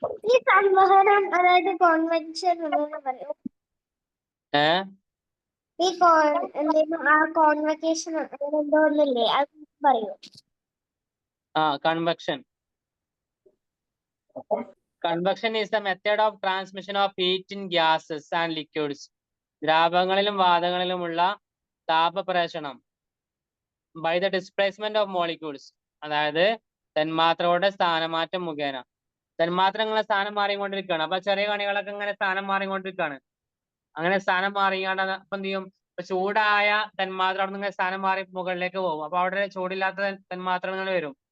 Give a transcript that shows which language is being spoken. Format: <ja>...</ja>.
<ml>ഈ സംവഹനം അതായത് കോൺവെൻഷൻ എന്ന് പറയും. ഈ ആ കോൺവെക്കേഷൻ അങ്ങനെ എന്തോ ഒന്നില്ലേ, അത് പറയൂ. Convection.</ml> <en>Convection is the method of transmission of heat in gases and liquids.</en> <ml>ദ്രാവകങ്ങളിലും വാതകങ്ങളിലുമുള്ള താപപ്രേഷണം</ml> <en>by the displacement of molecules.</en> <ml>അതായത് തന്മാത്രകളുടെ സ്ഥാനമാറ്റം മുഖേന. തന്മാത്രങ്ങളെ സ്ഥാനം മാറിക്കൊണ്ടിരിക്കുകയാണ്. അപ്പൊ ചെറിയ കണികളൊക്കെ ഇങ്ങനെ സ്ഥാനം മാറിക്കൊണ്ടിരിക്കുകയാണ്. അങ്ങനെ സ്ഥാനം മാറിയാണ്ട് അപ്പൊ എന്ത് ചെയ്യും? ചൂടായ തന്മാത്ര അവിടെ നിന്ന് സ്ഥാനം മാറി മുകളിലേക്ക് പോകും. അപ്പൊ അവിടെ ചൂടില്ലാത്ത തന്മാത്രകൾ വരും.</ml>